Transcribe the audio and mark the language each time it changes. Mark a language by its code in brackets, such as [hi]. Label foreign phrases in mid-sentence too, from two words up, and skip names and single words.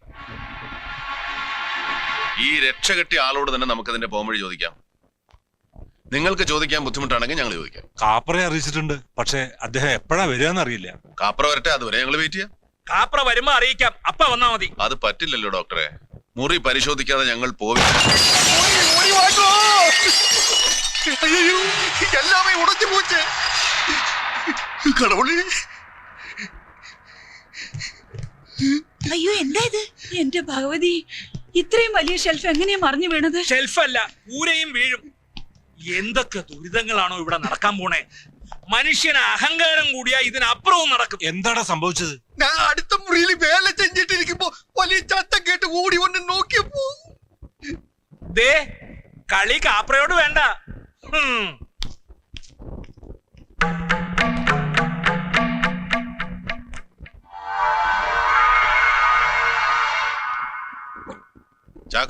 [ml] ഈ രക്ഷ കെട്ടിയ ആളോട് തന്നെ നമുക്കതിന്റെ പോംവഴി ചോദിക്കാം. നിങ്ങൾക്ക് ചോദിക്കാൻ ബുദ്ധിമുട്ടാണെങ്കിൽ ഞങ്ങൾ ചോദിക്കാം. കാപ്പറെ അറിയിച്ചിട്ടുണ്ട്, പക്ഷെ അദ്ദേഹം എപ്പോഴാ വരികയെന്ന് അറിയില്ല. കാപ്ര വരട്ടെ, അതുവരെ ഞങ്ങൾ വെയിറ്റ് ചെയ്യാം. കാപ്ര വരുമ്പോ അറിയിക്കാം, അപ്പ വന്നാ മതി. അത് പറ്റില്ലല്ലോ ഡോക്ടറെ, മുറി പരിശോധിക്കാതെ ഞങ്ങൾ പോവില്ല. [ta] எல்லாமே உடைஞ்சு போச்சு. கடவுளே, [ml] അയ്യോ എന്താ ഇത്? എന്റെ ഭഗവതി, ഇത്രയും വലിയ ഷെൽഫ് എങ്ങനെയാ മറിഞ്ഞു വീണത്? ഷെൽഫല്ല, കൂരയും വീഴും. എന്തൊക്കെ ദുരിതങ്ങളാണോ ഇവിടെ നടക്കാൻ പോണേ. മനുഷ്യന് അഹങ്കാരം കൂടിയാ ഇതിനപ്പുറവും നടക്കും. എന്താടാ സംഭവിച്ചത്? [ta] நான் அடுத்த முறையில் வேலை செஞ்சிட்டு இருக்கப்போ വലിയ சத்தம் கேட்டு ஓடி வந்து നോക്കിയപ്പോ [ml] ദേ, കളി കാപ്രയോട് വേണ്ട. ചാക്കോ